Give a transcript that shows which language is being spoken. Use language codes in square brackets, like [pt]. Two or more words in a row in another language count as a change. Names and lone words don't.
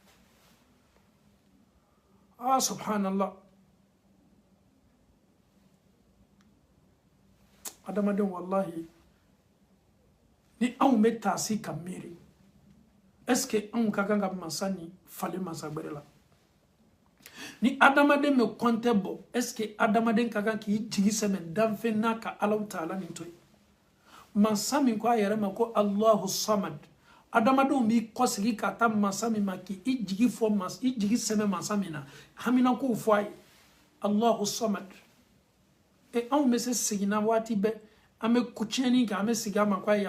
[bm] ah subhanallah adamaden wallahi ni anw bɛ taasi ka miiri [fr] est-ce que [bm] anw ka kan ka masa ni falen masa gbɛrɛ la ni adamaden bɛ kɔntɛ bɔ [fr] est-ce que [bm] adamaden ka kan k'i jigi sɛmɛ danfɛn n'a ka alaw taala nin to yen masa min ko a yɛrɛ ma ko [ar] Allahu samad [bm] adamadenw b'i kɔsegi ka taa masa min ma k'i jigi fɔ i jigi sɛmɛ masa min na haminakow fɔ a ye [ar] Allahu samad [bm] anw bɛ se seginna waati bɛɛ an bɛ tiɲɛni kɛ an bɛ segin a ma k'a